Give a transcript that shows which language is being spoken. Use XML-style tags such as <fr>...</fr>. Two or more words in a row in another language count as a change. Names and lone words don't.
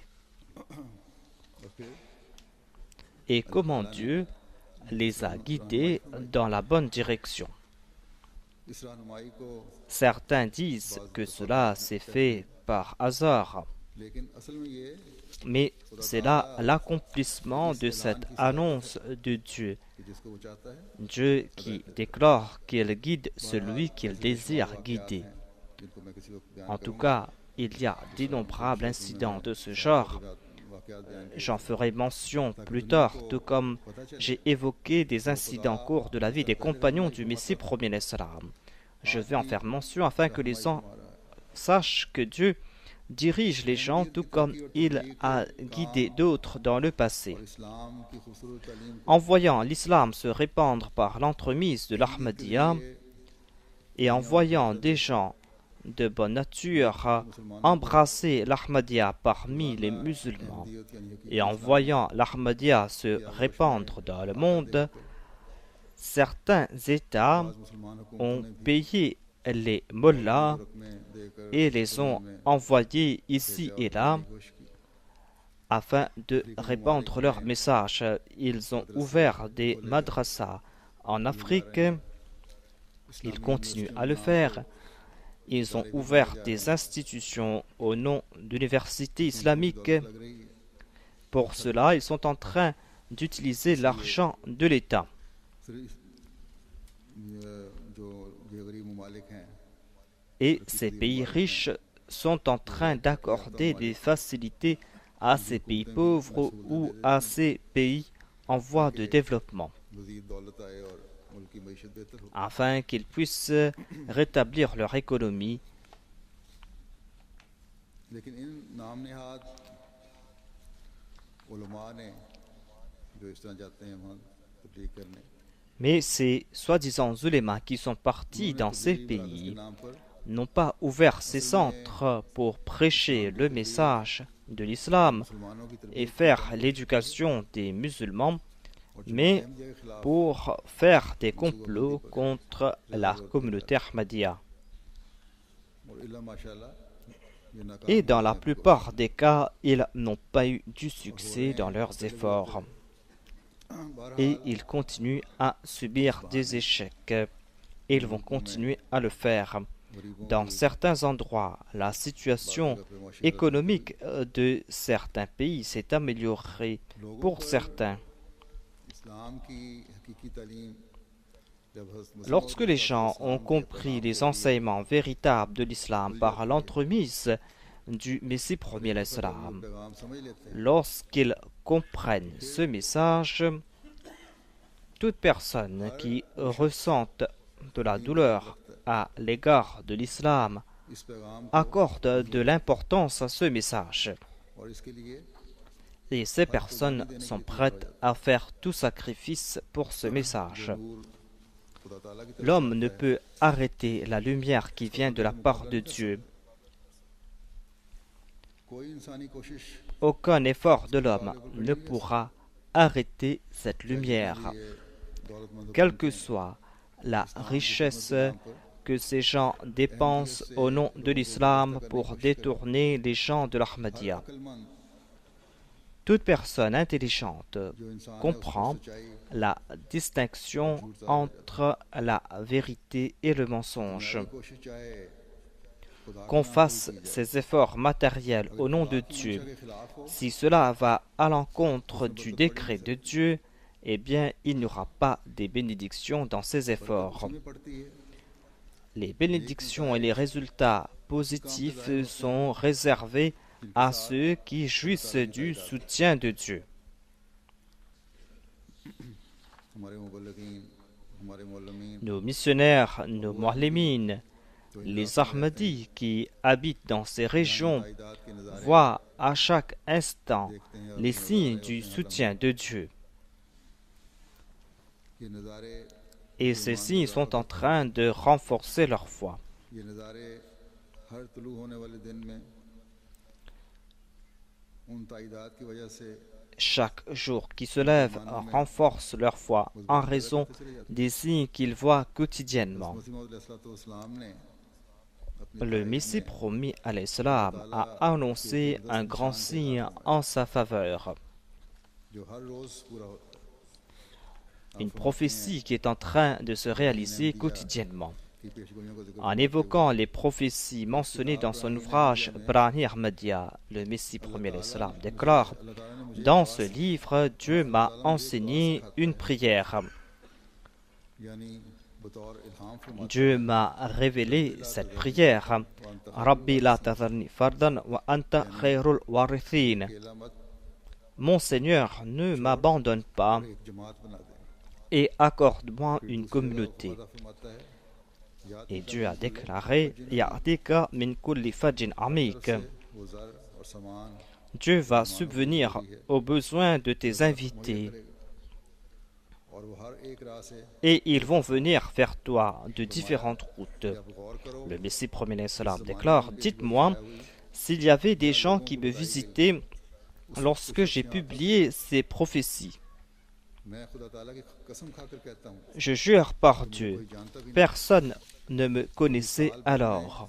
<ur>اور پھر</ur> <fr>et comment Dieu les a guidés dans la bonne direction.</fr> <ur>اس رہنمائی کو</ur> <fr>Certains disent que cela s'est fait par hasard,</fr> <ur>لیکن اصل میں یہ</ur> <fr>mais c'est là l'accomplissement de cette annonce de Dieu.</fr> <ur>کہ جس کو وہ چاہتا ہے</ur> <fr>Dieu qui déclare qu'il guide celui qu'il désire guider.</fr> <ur>جن کو میں کسی کو بیان</ur> <fr>En tout cas, il y a d'innombrables incidents de ce genre.</fr> <ur>واقعات بیان کیے</ur> <fr>J'en ferai mention plus tard, tout comme j'ai évoqué des incidents au cours de la vie des compagnons du Messie premier l'Islam. Je vais en faire mention afin que les gens sachent que Dieu dirige les gens tout comme il a guidé d'autres dans le passé.</fr> <ur>اور اسلام کی خوبصورت تعلیم</ur> <fr>En voyant l'islam se répandre par l'entremise de l'Ahmadiyya et en voyant des gens de bonne nature embrasser l'Ahmadiyya parmi les musulmans et en voyant l'Ahmadiyya se répandre dans le monde, certains États</fr> <ur>मुसलमान</ur> <fr>ont</fr> <ur>حکومتوں نے بھی</ur> <fr>payé les mollahs</fr> <ur>میں دے کر</ur> <fr>et les ont envoyés ici et là</fr> <ur>کوشش کی</ur> <fr>afin de répandre leur message. Ils ont ouvert des madrasas en Afrique, ils continuent à le faire. Ils ont ouvert des institutions au nom d'universités islamiques.</fr> <ur>لگ رہی ہے</ur> <fr>Pour cela, ils sont en train d'utiliser l'argent de l'État.</fr> <ur>صرف جو یہ غریب ممالک ہیں</ur> <fr>Et ces pays riches sont en train d'accorder des facilités à ces pays pauvres ou à ces pays en voie de développement,</fr> <ur>مزید دولت آئے اور ملک کی معیشت بہتر ہو</ur> <fr>afin qu'ils puissent rétablir leur économie.</fr> <ur>لیکن ان نام نہاد علما نے جو اس طرح جاتے ہیں وہاں تبلیغ کرنے</ur> <fr>Mais ces soi-disant ulémas qui sont partis dans ces</fr> <ur>के</ur> <fr>pays</fr> <ur>نام پر</ur> <fr>n'ont pas ouvert ces centres pour prêcher le message de l'islam</fr> <ur>مسلمانوں کی طرف</ur> <fr>et faire l'éducation des musulmans,</fr> <ur>اور جو</ur> <fr>mais</fr> <ur>احمدیہ کے خلاف</ur> <fr>pour faire des complots contre la communauté Ahmadiyya.</fr> <ur>और</ur> <ar>إلا ما شاء الله</ar> <ur>یہ ناکام</ur> <fr>Et dans la plupart des cas, ils n'ont pas eu du succès dans leurs efforts. Et ils continuent à subir des échecs. Et ils vont continuer à le faire. Dans certains endroits, la situation économique de certains pays s'est améliorée pour certains.</fr> <ur>اسلام کی حقیقی تعلیم جب حضرت</ur> <fr>Lorsque les gens ont compris les enseignements véritables de l'islam par l'entremise du Messie premier l'Islam,</fr> <ur>پیغام سمجھ لیتے ہیں</ur> <fr>lorsqu'ils comprennent ce message, toute personne qui ressente de la douleur à l'égard de l'islam</fr> <ur>اس پیغام کو</ur> <fr>accorde de l'importance à ce message.</fr> <ur>اور اس کے لیے</ur> <fr>Et ces personnes sont prêtes à faire tout sacrifice pour ce message.</fr> <ur>نور خدا تعالیٰ کی طرف</ur> <fr>L'homme ne peut arrêter la lumière qui vient de la part de Dieu.</fr> <ur>کوئی انسانی کوشش</ur> <fr>Aucun effort de l'homme ne pourra arrêter cette lumière,</fr> <ur>یہ دولتمند</ur> <fr>quelle que soit la richesse que ces gens dépensent au nom de l'islam pour détourner les gens de l'Ahmadiyya.</fr> <ur>अक्लमंद</ur> <fr>Toute personne intelligente</fr> <ur>جو انسان ہے,</ur> <fr>comprend</fr> <ur>اس میں سچائی</ur> <fr>la distinction entre la vérité et le mensonge.</fr> <ur>کی کوشش چاہے خدا</ur> <fr>Qu'on fasse ces efforts matériels au nom de Dieu,</fr> <ur>کے خلاف ہو</ur> <fr>si cela va à l'encontre du décret de Dieu, eh bien, il n'y aura pas des bénédictions dans ces efforts.</fr> <ur>میں پڑتی ہے</ur> <fr>Les bénédictions et les résultats positifs sont réservés à ceux qui jouissent du soutien de Dieu.</fr> <ur>ہمارے مبلغین ہمارے معلمین</ur> <fr>nos missionnaires, nos mu'allimines,</fr> <ur>تو ان</ur> <fr>les</fr> <ur>راستوں میں رہتے ہیں,</ur> <fr>Ahmadis qui habitent dans ces</fr> <ur>यहाँ</ur> <fr>régions</fr> <ur>تائیدات کے نظارے</ur> <fr>voient à chaque instant</fr> <ur>دیکھتے ہیں اور</ur> <fr>les</fr> <ur>जो</ur> <fr>signes</fr> <ur>नज़ारे</ur> <fr>du</fr> <ur>ہوتے ہیں</ur> <fr>soutien de Dieu.</fr> <ur>یہ نظارے</ur> <fr>Et ces signes sont en train de renforcer leur foi.</fr> <ur>یہ نظارے ہر طلوع ہونے والے دن میں ان تائیدات کی وجہ سے</ur> <fr>Chaque jour qui se lève renforce leur foi en raison des signes qu'ils voient quotidiennement.</fr> <ur>مسیح موعود علیہ السلام نے اپنے</ur> <fr>Le Messie promis à l'Islam a annoncé un grand signe en sa faveur.</fr> <ur>جو ہر روز پورا ہوتا ہے</ur> <fr>Une prophétie qui est en train de se réaliser quotidiennement.</fr> <ur>کی پیشگوئیوں کو ذکر</ur> <fr>En évoquant les prophéties mentionnées dans son ouvrage Brani Ahmadiyya, le Messie premier l'Islam déclare:</fr> <ur>اللہ تعالیٰ نے مجھے</ur> <fr>Dans ce livre, Dieu m'a enseigné une prière.</fr> <ur>یعنی بطور الہام فرماتا</ur> <fr>Dieu m'a révélé cette prière.</fr> <ar>رب لا تذرني فردا وأنت خير الوارثين.</ar> <ur>ہے، اکیلا مت</ur> <fr>Mon Seigneur, ne m'abandonne pas</fr> <ur>ایک جماعت بنا دے.</ur> <fr>et accorde-moi une communauté.</fr> <ur>خدا فرماتا ہے یاد</ur> <fr>Et Dieu a déclaré:</fr> <ar>يأتيك من كل فج عميق.</ar> <ur>وہ زر اور سامان</ur> <fr>Dieu va subvenir aux besoins de tes invités</fr> <ur>اور وہ ہر ایک راہ سے</ur> <fr>et ils vont venir vers toi de différentes routes.</fr> <ur>آپ غور کرو</ur> <fr>Le Messie premier l'Islam déclare: Dites-moi s'il y avait des gens qui me visitaient lorsque j'ai publié ces prophéties.</fr> <ur>میں خدا تعالیٰ کی قسم کھا کر کہتا ہوں</ur> <fr>Je jure par Dieu,</fr> <ur>کوئی جانتا بھی نہیں</ur> <fr>personne ne me connaissait alors.</fr>